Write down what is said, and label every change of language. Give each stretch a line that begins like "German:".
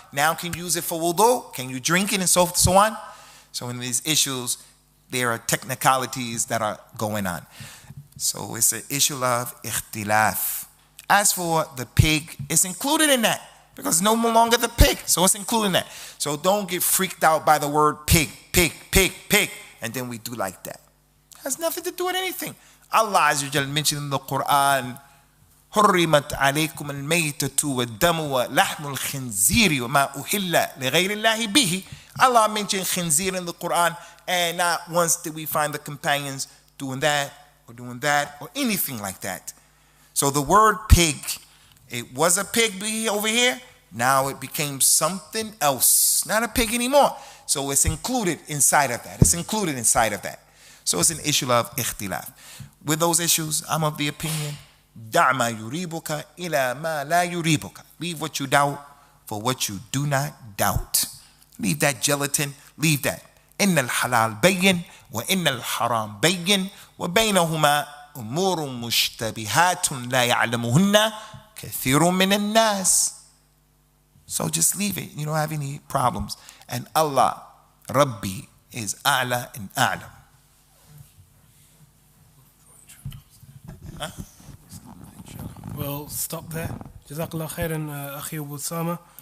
English: Now can you use it for wudu? Can you drink it and so on? So in these issues, there are technicalities that are going on. So it's an issue of ikhtilaf. As for the pig, it's included in that because it's no longer the pig, so it's included in that. So don't get freaked out by the word pig, pig, pig, pig, and then we do like that. It has nothing to do with anything. Allah SWT mentioned in the Qur'an,
Arabic: حرمت عليكم الميتة والدم ولحم الخنزير وما أهل لغير الله به.
English: Allah mentioned khinzir in the Qur'an, and not once did we find the companions doing that or anything like that. So the word pig, it was a pig over here, Now it became something else, not a pig anymore. So it's included inside of that. It's included inside of that. So it's an issue of ikhtilaf. With those issues, I'm of the opinion,
Arabic: دع ما يريبك إلى ما لا يريبك.
English: Leave what you doubt for what you do not doubt. Leave that gelatin, leave that.
Arabic: إن الحلال بين وإن الحرام بين وبينهما أمور مشتبهات لا يعلمهن كثير من الناس.
English: So just leave it. You don't have any problems. And Allah, Rabbi, is A'la and A'lam. Huh? We'll stop there. Jazakallah khairan, Akhi Usamah.